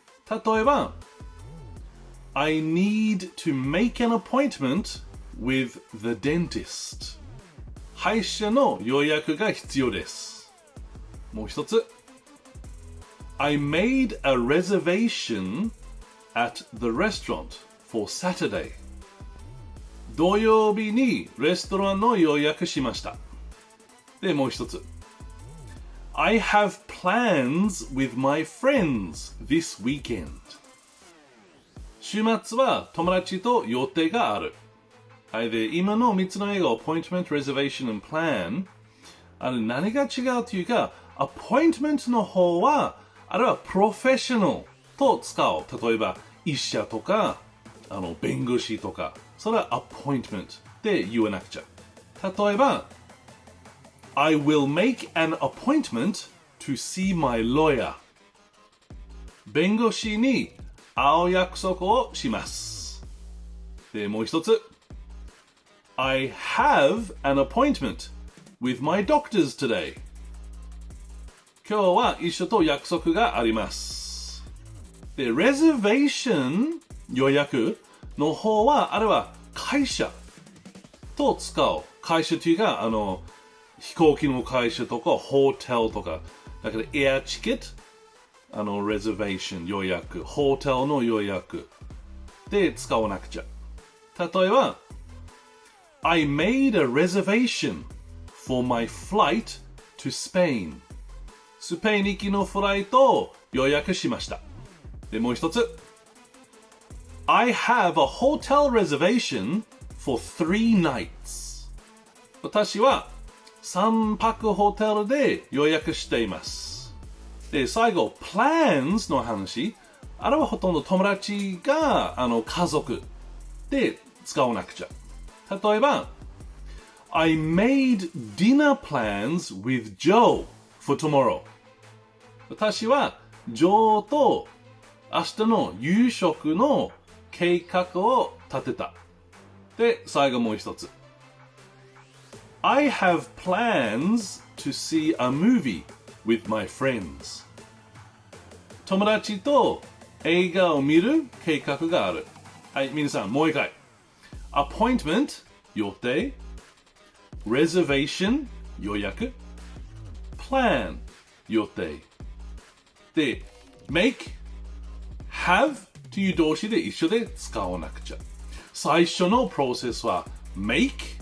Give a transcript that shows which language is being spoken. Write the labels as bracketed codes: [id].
[ja] 例えば [en] I need to make an appointment with the dentist [ja] 歯医者の予約が必要ですもう一つ [en] I made a reservation at the restaurant for Saturday. [ja] 土曜日にレストランの予約しました。で、もう一つ。 [en] I have plans with my friends this weekend. [ja] 週末は友達と予定がある。はい、で、今の3つの英語、appointment, reservation, and plan。何が違うというか、appointment の方はあれはプロフェッショナルと使う。例えば、医者とか、弁護士とか、それはアポイントメントで言わなくちゃ。例えば、 [en] I will make an appointment to see my lawyer. [ja] 弁護士に会う約束をします。で、もう一つ。 [en] I have an appointment with my doctors today. [ja] 今日は一緒と約束があります。で、reservation 予約の方は、あれは会社と使う。会社というか、飛行機の会社とか、ホテルとか、だからエアチケット、reservation 予約、ホテルの予約で使わなくちゃ。例えば、 [en] I made a reservation for my flight to Spain. [ja] スペイン行きのフライトを予約しました。で、もう一つ。 [en] I have a hotel reservation for 3 nights. [ja] 私は3泊ホテルで予約しています。で、最後、plans の話。あれはほとんど友達が家族で使わなくちゃ。例えば、 [en] I made dinner plans with Joe.for tomorrow [ja] 私はジョーと明日の夕食の計画を立てた。で、最後もう一つ。 [en] I have plans to see a movie with my friends [ja] 友達と映画を見る計画がある。はい、皆さんもう一回。 Appointment 予定 Reservation 予約plan 予定で make have という動詞で一緒で使わなくちゃ最初のプロセスは make